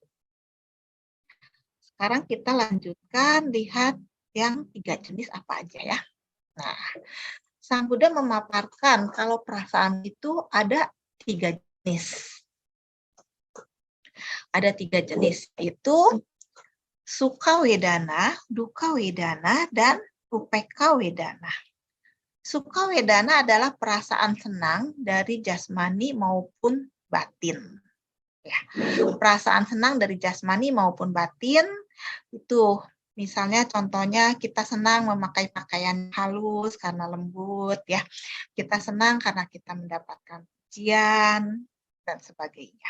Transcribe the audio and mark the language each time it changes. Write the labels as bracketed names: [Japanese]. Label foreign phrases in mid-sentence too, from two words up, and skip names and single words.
[Indonesian] Sekarang kita lanjutkan lihat yang tiga jenis apa aja ya. Nah, Sang Buddha memaparkan kalau perasaan itu ada tiga jenis. Ada tiga jenis, yaitu [Pali] Sukha Wedana, Dukkha Wedana, [Indonesian] dan [Pali] Upekha Wedana. Sukha Wedana [Indonesian] adalah perasaan senang dari jasmani maupun batin. Ya, perasaan senang dari jasmani maupun batin itu misalnya contohnya kita senang memakai pakaian halus karena lembut ya. Kita senang karena kita mendapatkan pujian dan sebagainya.